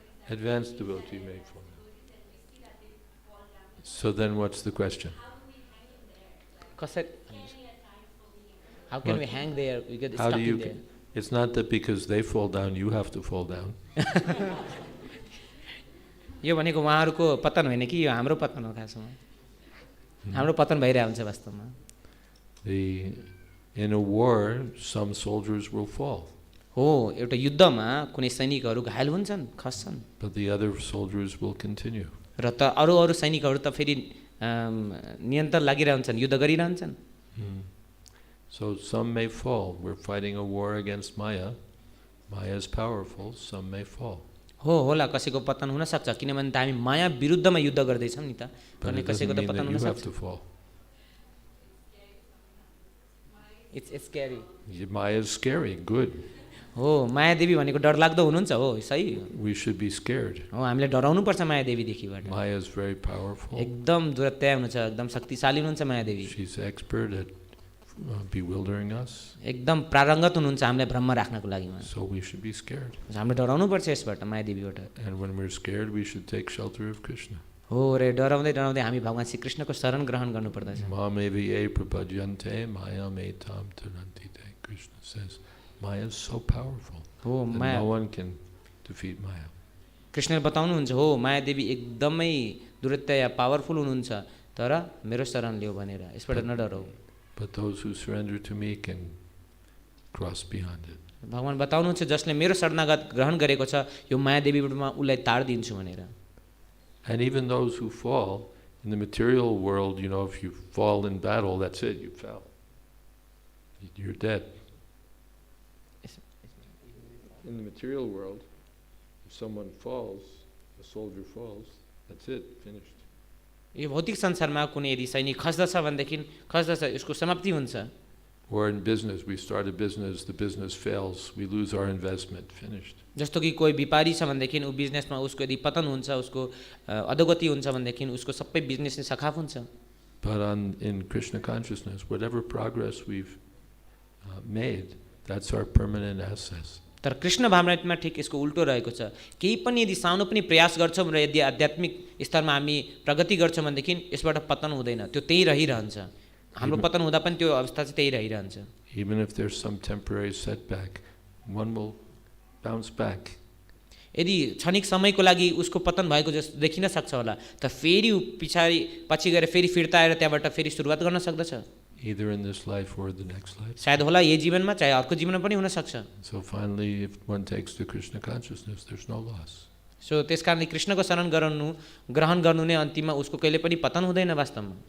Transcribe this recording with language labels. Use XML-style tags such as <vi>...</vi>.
<en>Advanced devotee may fall down. So then what's the question? How can we hang there? We get How stuck do you in there. It's not that because they fall down, you have to fall down.</en> <ne>यो भनेको उहाँहरुको पतन होइन कि यो हाम्रो पतन हो खासमा. हाम्रो पतन भइरहेको हुन्छ वास्तवमा.</ne> <en>In a war, some soldiers will fall.</en> <ne>हो, एउटा युद्धमा कुनै सैनिकहरु घायल हुन्छन्, खस्छन्.</ne> <en>But the other soldiers will continue.</en> <ne>र त अरु सैनिकहरु त फेरि नियन्त्रण लागिरहन्छन्, युद्ध गरिरहन्छन्.</ne> <en>So some may fall. We're fighting a war against Maya. Maya is powerful, some may fall.</en> <ne>हो होला कसैको पतन हुन सक्छ किनभने त हामी माया विरुद्धमा युद्ध गर्दै छौं नि त.</ne> <en>But it doesn't mean that you have to fall. It's scary. Maya is scary, good.</en> <ne>हो, माया देवी भनेको डरलाग्दो हुनुहुन्छ हो, सही.</ne> <en>We should be scared.</en> <ne>हो, हामीले डराउनु पर्छ माया देवी देखिबाट.</ne> <en>Maya is very powerful.</en> <ne>एकदम दुरत्या हुनुहुन्छ, एकदम शक्तिशाली हुनुहुन्छ माया देवी.</ne> <en>She's expert at bewildering us.</en> <ne>एकदम प्रारङ्गत हुनुहुन्छ हामीलाई भ्रममा राख्नको लागि.</ne> <en>So we should be scared.</en> <ne>हामीले डराउनु पर्छ यसबाट माया देवीबाट.</ne> <en>And when we're scared, we should take shelter of Krishna.</en> <ne>हो रे, डराउँदै डराउँदै हामी भगवान श्री कृष्णको शरण ग्रहण गर्नुपर्दछ.</ne> <sa>Mameviye prapadyante mayam etam tarantite.</sa> <en>Krishna says, Maya is so powerful</en> <ne>हो,</ne> <en>that</en> <ne>Maya</ne> <en>no one can defeat Maya.</en> <ne>कृष्णले बताउनुहुन्छ हो, माया देवी एकदमै दुरत्या पावरफुल हुनुहुन्छ, तर मेरो शरण लियो भनेर यसबाट नडराऊ.</ne> <en>But those who surrender to me can cross beyond it.</en> <ne>भगवान बताउनुहुन्छ जसले मेरो शरणागत ग्रहण गरेको छ यो माया देवीमा उलाई तार दिन्छु भनेर.</ne> <en>And even those who fall in the material world, you know, if you fall in battle, that's it, you fell. You're dead. In the material world, if someone falls, a soldier falls, that's it, finished.</en> <ne>यो भौतिक संसारमा कुनै यदि सैनिक खस्दछ भनेदेखि खस्दछ, यसको समाप्ति हुन्छ.</ne> <en>Or in business, we start a business, the business fails, we lose our investment, finished.</en> <ne>जस्तो कि कोही व्यापारी छ भनेदेखि उ बिजनेसमा उसको यदि पतन हुन्छ, उसको अधोगति हुन्छ भनेदेखि उसको सबै बिजनेस नै सखाप हुन्छ.</ne> <en>But in Krishna consciousness, whatever progress we've made, that's our permanent access.</en> <ne>तर कृष्ण भावनामा ठिक यसको उल्टो रहेको छ. केही पनि यदि सानो पनि प्रयास गर्छौं र यदि आध्यात्मिक स्तरमा हामी प्रगति गर्छौं भनेदेखि यसबाट पतन हुँदैन, त्यो त्यही रहिरहन्छ. हाम्रो पतन हुँदा पनि त्यो अवस्था चाहिँ त्यही रहिरहन्छ.</ne> <en>Even if there's some temporary setback, one will bounce back.</en> <ne>यदि क्षणिक समयको लागि उसको पतन भएको जस्तो देखिन सक्छ होला, त फेरि पछि गएर फेरि फिर्ता आएर त्यहाँबाट फेरि सुरुवात गर्न सक्दछ।</ne> <en>either in this life or the next life.</en> <ne>सायद होला यही जीवनमा चाहे अर्को जीवनमा पनि हुन सक्छ।</ne> <en>So finally, if one takes to Krishna consciousness, there's no loss.</en> <ne>So त्यसकारणले कृष्णको शरण ग्रहण गर्नु नै अन्तिममा उसको कहिले पनि पतन हुँदैन वास्तवमा।</ne>